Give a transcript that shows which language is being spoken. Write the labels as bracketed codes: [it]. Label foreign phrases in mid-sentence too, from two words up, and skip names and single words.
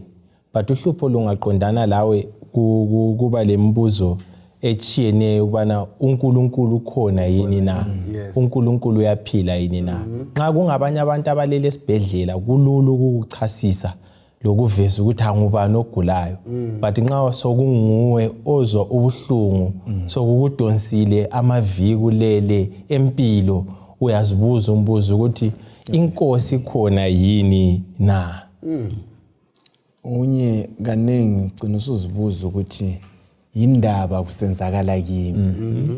[nd] But uhlupho lungaqondana lawe kuba lembuzo echiyeneyo ubana uNkulunkulu ukhona yini na? uNkulunkulu uyaphila yini na? Nxa kungabanye abantu abalele esibhedlela kulula ukuchasisa lokuveza ukuthi angubani ogulayo. But nxa sokunguwe ozwa ubuhlungu sokukudonsile amaviki kulele empilo uyazibuza umbuzo ukuthi inkosi khona yini na? Unye kanengi ugcina usuzibuza ukuthi indaba kusenzakala kimi.